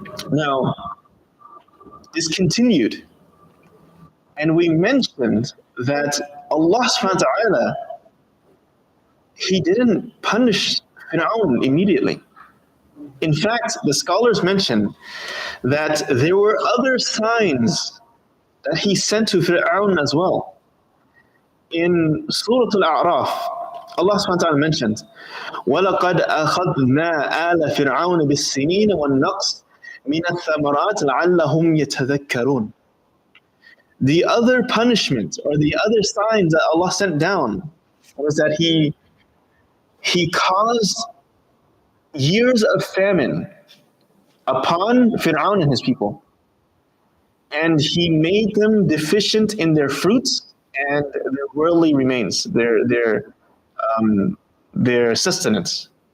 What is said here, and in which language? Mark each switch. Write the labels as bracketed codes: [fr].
[en] Now, this continued. And we mentioned that Allah subhanahu wa ta'ala, he didn't punish Fir'aun immediately. In fact, the scholars mention that there were other signs that he sent to Fir'aun as well. In Surah Al-A'raf, Allah subhanahu wa ta'ala mentioned, [ar] وَلَقَدْ أَخَذْنَا آلَ فِرْعَوْنَ بِالسِّنِينَ وَالنَّقْصِ مِنَ الثَّمَرَاتِ لَعَلَّهُمْ يَتَذَكَّرُونَ. [en] The other punishment or the other signs that Allah sent down was that He caused years of famine upon Fir'aun and his people. And He made them deficient in their fruits and their worldly remains, their sustenance.